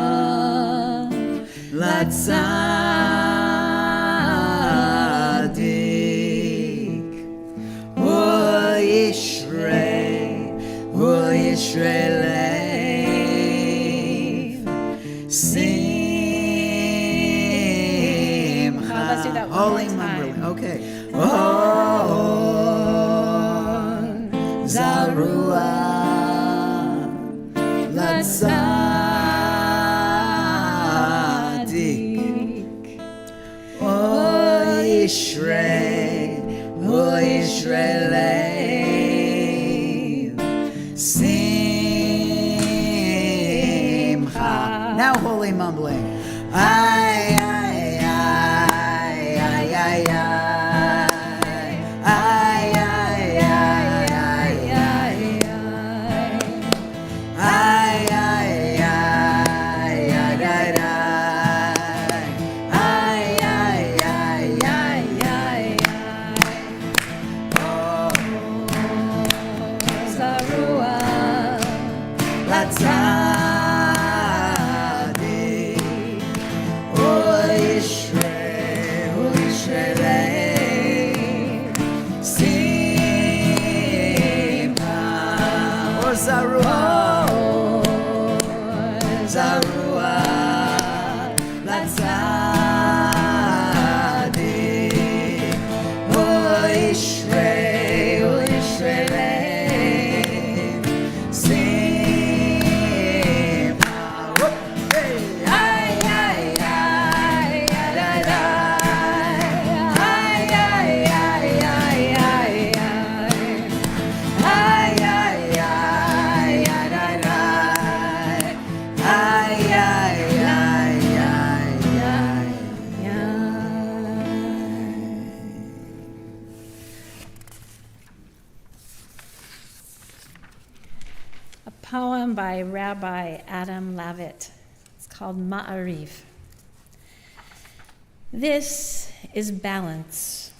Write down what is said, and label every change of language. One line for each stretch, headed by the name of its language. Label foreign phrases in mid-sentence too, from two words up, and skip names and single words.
Hebrew: Latzadik. אור ישרי. אור ישרי לב.
English: Simcha. Let's do that one Holy more time. Mumble. Okay. Oh, Zarua.
Hebrew: Latzadik. אור ישרי. אור ישרי לב. Simcha.
English: Now holy mumbling. Ay, ay, ay, ay, ay, ay. Ay, ay, ay, ay, ay, ay. Ay, ay, ay, ay, ay, ay. Ay, ay, ay, ay, ay, ay.
Hebrew: אור זרוע. Latzadik. אור ישרי. אור ישרי לב. שמחה. אור זרוע. זרוע. לצדיק. אור ישרי. אור ישרי לב. Simcha. Whoop. Hey. Ay, ay, ay, ay, ay, ay. Ay, ay, ay, ay, ay, ay. Ay, ay, ay, ay, ay, ay. Ay, ay, ay, ay, ay, ay.
English: A poem by Rabbi Adam Lavitt. It's called Ma'ariv. This is balance.